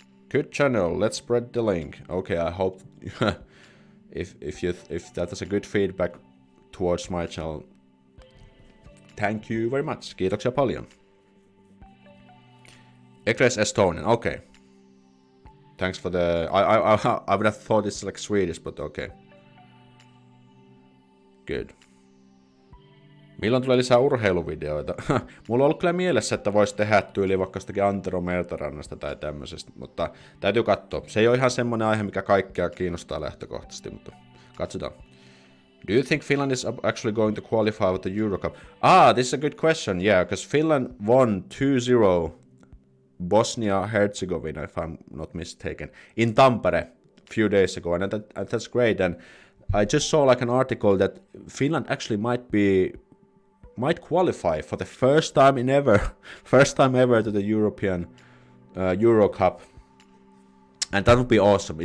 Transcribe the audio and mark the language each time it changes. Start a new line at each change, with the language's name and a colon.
English: Good channel, let's spread the link. Okay, I hope if that is a good feedback towards my channel. Thank you very much.
Finnish: Kiitoksia paljon.
English: Egres Estonian, okay. Thanks for the... I would have thought it's like Swedish, but okay. Good.
Finnish: Milloin tulee lisää urheiluvideoita? Mulla on ollut kyllä mielessä, että voisi tehdä tyyli vaikka jostakin Antero Mertarannasta tai tämmöisestä, mutta täytyy katsoa. Se ei ole ihan semmonen aihe, mikä kaikkea kiinnostaa lähtökohtaisesti, mutta katsotaan.
English: Do you think Finland is actually going to qualify with the Euro Cup? This is a good question, yeah, because Finland won 2-0 Bosnia-Herzegovina, if I'm not mistaken, in Tampere a few days ago, and that's great. And I just saw like an article that Finland actually might qualify for the first time ever to the European Euro Cup, and that would be awesome.